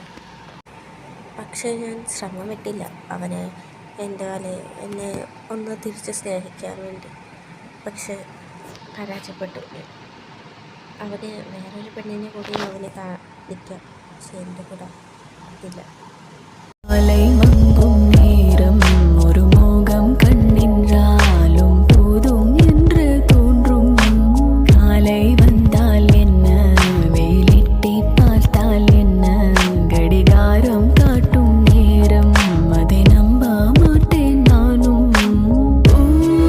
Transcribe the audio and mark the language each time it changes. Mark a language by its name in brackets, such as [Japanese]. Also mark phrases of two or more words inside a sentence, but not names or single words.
[Malayalam] പക്ഷേ ഞാൻ ശ്രമം വിട്ടില്ല അവന് എന്നെ ഒന്ന് തിരിച്ച് സ്നേഹിക്കാൻ വേണ്ടി. പക്ഷെ പരാജയപ്പെട്ടു. അവന് വേറൊരു പെണ്ണിനെ കൂടി അവന് കാണിക്കാം. പക്ഷെ എൻ്റെ കൂടെ ഇല്ല. [Tamil] ஒரு மோகம் கண்ணின்றாலும் போதும் என்று தோன்றும். காலை வந்தால் என்ன, வேலிட்டி பார்த்தால் என்ன, கடிகாரம் காட்டும் நேரம் அதை நம்ப மாட்டேன் நானும்.